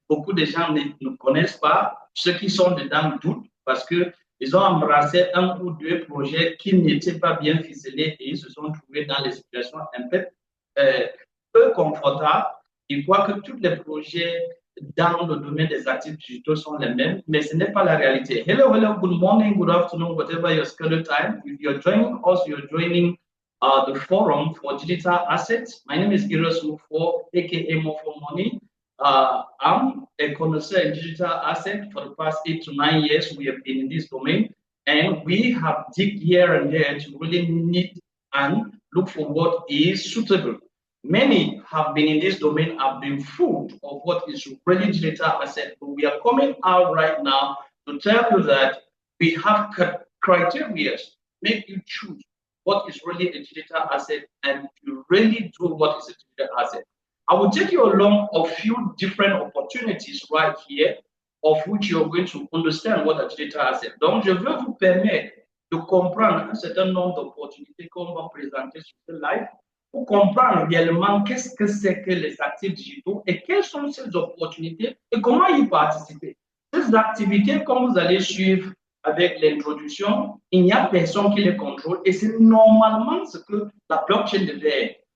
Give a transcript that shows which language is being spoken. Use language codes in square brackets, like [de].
[fr] Beaucoup de gens ne connaissent pas. Ceux qui sont dedans doutent parce qu'ils ont embrassé un ou deux projets qui n'étaient pas bien ficelés et ils se sont trouvés dans des situations un euh, peu confortables. Ils croient que tous les projets dans le domaine des actifs digitaux sont les mêmes, mais ce n'est pas la réalité. [en] Hello, good morning, good afternoon, whatever your schedule time. If you're joining us, you're joining the forum for digital assets. My name is Giros Mufo, aka Mofo Money. I'm a connoisseur in digital assets. For the past 8 to 9 years, we have been in this domain, and we have digged here and there to really need and look for what is suitable. Many have been in this domain, have been fooled of what is really digital asset. But we are coming out right now to tell you that we have criteria make you choose what is really a digital asset and to really do what is a digital asset. I will take you along a few different opportunities right here, of which you're going to understand what a digital asset. [fr] Donc, je veux vous permettre de comprendre un certain nombre d'opportunités qu'on va présenter sur ce live pour comprendre réellement qu'est-ce que c'est que les actifs digitaux et quelles sont ces opportunités et comment y participer. Ces activités, comme vous allez suivre avec l'introduction, il n'y a personne qui les contrôle et c'est normalement ce que la blockchain devait être.